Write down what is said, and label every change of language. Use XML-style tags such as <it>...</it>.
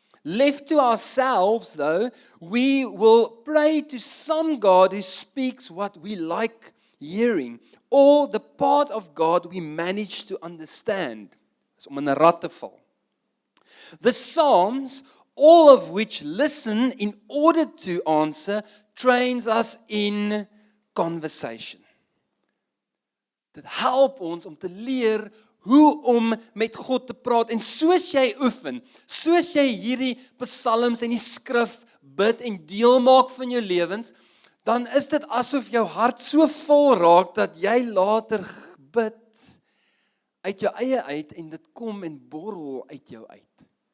<en>Left to ourselves, though, we will pray to some God who speaks what we like hearing, or the part of God we manage to understand.</en> <af>Dis om in 'n rat te val.</af> <en>The Psalms, all of which listen in order to answer, trains us in conversation.</en> <af>Dit help ons om te leer hoe om met God te praat. En soos jy oefen, soos jy hierdie psalms en die skrif bid en deel maak van jou lewens, dan is dit asof jou hart so vol raak dat jy later bid uit jou eie uit en dit kom en borrel uit jou uit.</af>